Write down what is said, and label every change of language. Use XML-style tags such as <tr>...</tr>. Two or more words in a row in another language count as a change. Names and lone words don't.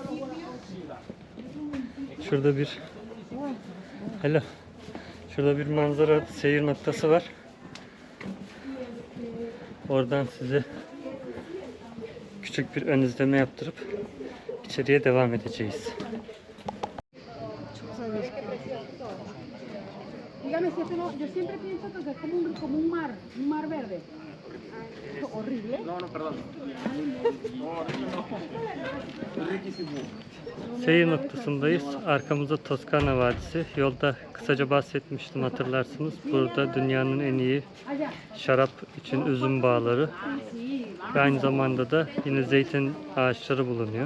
<tr>Şurada bir Şurada bir manzara seyir noktası var. Oradan size küçük bir ön izleme yaptırıp içeriye devam edeceğiz.</tr> <es>Dígame si esto no, yo siempre pienso que es como un mar verde. Horrible.</es> <tr>Seyir noktasındayız. Arkamızda Toskana Vadisi. Yolda kısaca bahsetmiştim, hatırlarsınız. Burada dünyanın en iyi şarap için üzüm bağları ve aynı zamanda da yine zeytin ağaçları bulunuyor.</tr>